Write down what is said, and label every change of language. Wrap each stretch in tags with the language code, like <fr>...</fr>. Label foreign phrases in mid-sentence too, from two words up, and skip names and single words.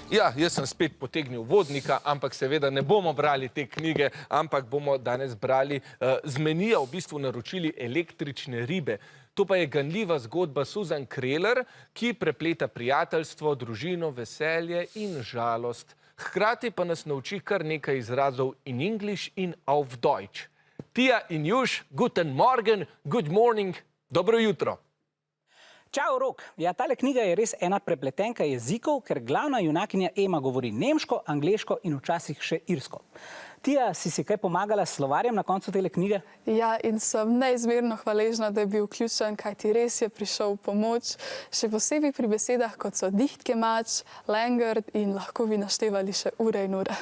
<sl>Ja, jaz sem spet potegnil vodnika, ampak seveda ne bomo brali te knjige, ampak bomo danes brali z menija v bistvu naročili Električne ribe. To pa je ganljiva zgodba Susan Kreler, ki prepleta prijateljstvo, družino, veselje in žalost. Hkrati pa nas nauči kar nekaj izrazov in English in</sl> <de>auf Deutsch.</de> <sl>Tija in Juš,</sl> <de>guten Morgen,</de> <en>good morning,</en> <sl>dobro jutro. Čau, Rok. Ja, tale knjiga je res ena prepletenka jezikov, ker glavna junakinja Ema govori nemško, angleško in včasih še irsko. Tija, si kaj pomagala s slovarjem na koncu tele knjige? Ja, in sem neizmerno hvaležna, da je bil vključen, kajti res je prišel v pomoč, še posebej pri besedah, kot so dichtgemacht, längert in lahko bi naštevali še ure in ure.</sl>